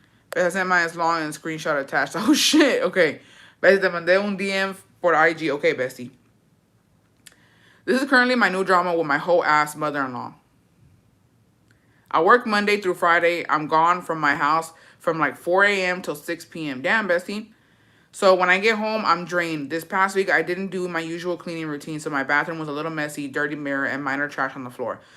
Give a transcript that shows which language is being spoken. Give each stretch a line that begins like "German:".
English: Bestie sent mine as long and screenshot attached. Oh, shit. Okay.
Spanish: Bestie, te mandé un DM por IG.
English: Okay, bestie. This is currently my new drama with my whole ass mother-in-law. I work Monday through Friday. I'm gone from my house from like 4 a.m. till 6 p.m. Damn, bestie. So when I get home, I'm drained. This past week, I didn't do my usual cleaning routine, so my bathroom was a little messy, dirty mirror, and minor trash on the floor.